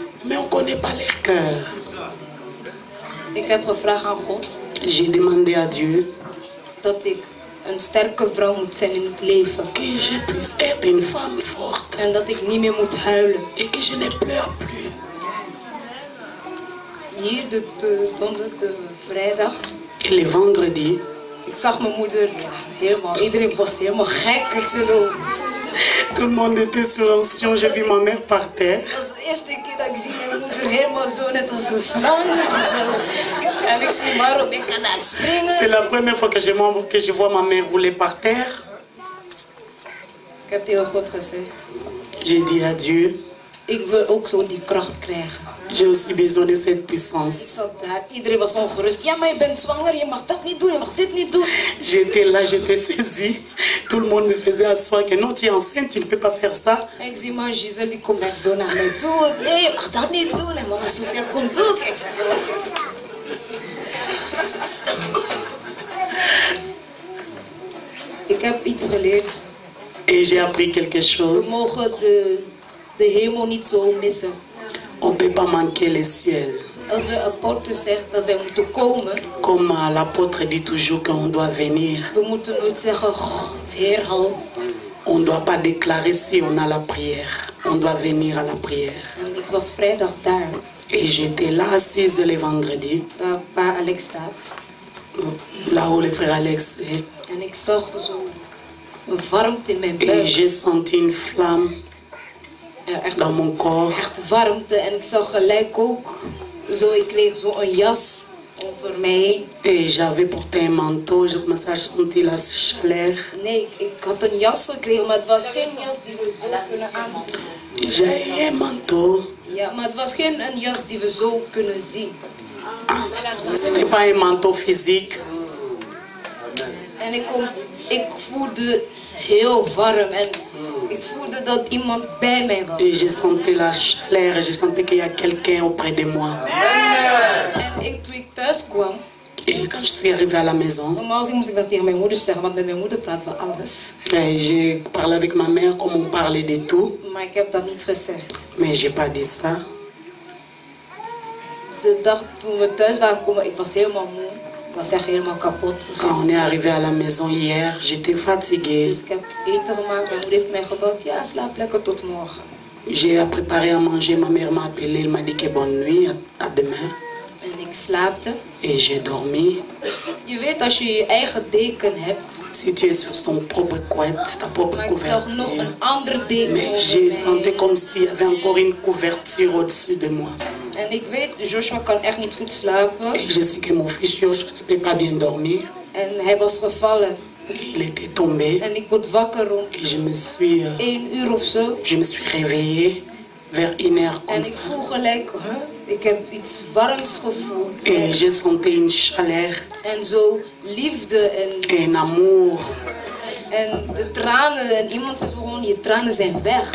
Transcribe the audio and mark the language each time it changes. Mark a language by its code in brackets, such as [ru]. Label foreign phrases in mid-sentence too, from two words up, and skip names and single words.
[fr] Mais on connaît pas leur cœur. [nl] Ik heb gevraagd aan God. [fr] J'ai demandé à Dieu. [nl] Dat ik een sterke vrouw moet zijn in het leven. [fr] Que je puisse être une femme forte. [nl] En dat ik niet meer moet huilen. [fr] Et que je ne pleure plus. [nl] Hier de vrijdag. [fr] Et le vendredi. [nl] Ik zag mijn moeder, ja, helemaal, iedereen was helemaal gek. Ik zei zo. [fr] Tout le monde était sur l'onction, j'ai vu ma mère par terre. [nl] Dat is de eerste keer dat ik zie mijn moeder helemaal zo, net als een slang. En ik zie maar op, ik kan daar springen. [fr] C'est la première fois que je vois ma mère rouler par terre. [nl] Ik heb tegen God gezegd. [fr] J'ai dit à Dieu. [nl] Ik wil ook zo die kracht krijgen. [fr] J'ai aussi besoin de cette puissance. [nl] Ik zat daar, iedereen was ongerust. Ja, maar je bent zwanger, je mag dat niet doen, je mag dit niet doen. [fr] J'étais là, j'étais saisie. Tout le monde me faisait asseoir que non, tu es enceinte, tu ne peux pas faire ça. [nl] En ik zie maar Giselle, die komt echt zo naar mij toe. Nee, je mag dat niet doen. En mama Susia komt ook. Ik zeg zo. Ik heb iets geleerd. [fr] Et j'ai appris quelque chose. [nl] We mogen de hemel niet zo missen. [fr] On ne peut pas manquer le ciel. [nl] Als de apostel zegt dat wij moeten komen. [fr] Comme l'apôtre dit toujours qu'on doit venir. [nl] We moeten nooit zeggen, Heer, hallo. [fr] On ne doit pas déclarer si on a la prière. On doit venir à la prière. [nl] En ik was vrijdag daar. [fr] Et j'étais là assise le vendredi. [nl] Waar pa Alex staat. [fr] Là où le frère Alex est. [nl] En ik zag zo een warmte in mijn buik. [fr] Et j'ai senti une flamme dans mon corps. [nl] Echt warmte. En ik zag gelijk ook zo, ik kreeg zo een jas over mij heen. [fr] Et j'avais porté un manteau, je commençais à sentir la chaleur. [nl] Nee, ik had een jas gekregen, maar het was geen jas die we zo kunnen aandoen. [fr] J'ai un manteau. [nl] Ja, maar het was geen een jas die we zo kunnen zien. [fr] Ce n'est pas un manteau physique. [nl] En ik voelde heel warm en ik voelde dat iemand bij mij was. [fr] Et je sentais la chaleur, je sentais qu'il y a quelqu'un auprès de moi. [nl] En toen ik thuis kwam. [fr] Et quand je suis arrivée à la maison, [nl] normaal moest ik dat tegen mijn moeder zeggen, want met mijn moeder praten we alles. [fr] J'ai parlé avec ma mère comme on parlait de tout. [nl] Maar ik heb dat niet gezegd. [fr] Mais j'ai pas dit ça. [nl] De dag toen we thuis waren komen, ik was helemaal moe. Ik was echt helemaal kapot. [fr] Quand on est arrivé à la maison hier, j'étais fatiguée. [nl] Dus ik heb eten gemaakt, mijn moeder heeft mij gebeld. Ja, slaap lekker tot morgen. [fr] J'ai préparé à manger, ma mère m'a appelé, elle m'a dit que bonne nuit, à demain. [nl] En ik slaapte. [fr] Et j'ai dormi. [nl] Je weet, als je je eigen deken hebt. [fr] Si tu es sur ton propre couette, ta propre couverture. [nl] Nog een andere deken. [fr] Mais j'ai senti comme s'il y avait encore une couverture au-dessus de moi. [nl] En ik weet, Joshua kan echt niet goed slapen. [fr] Et je sais que mon fils Joshua ne peut pas bien dormir. [nl] En hij was gevallen. [fr] Il était tombé. [nl] En ik word wakker rond. [fr] Et je me suis. [nl] 1 uur of zo. [fr] Je me suis réveillée vers 1 heure comme en ça. [nl] Ik voel gelijk, ik heb iets warms gevoeld. [fr] Et j'ai senti une chaleur. [nl] En zo liefde en. [fr] Un amour. [nl] En de tranen, en iemand zei gewoon, je tranen zijn weg.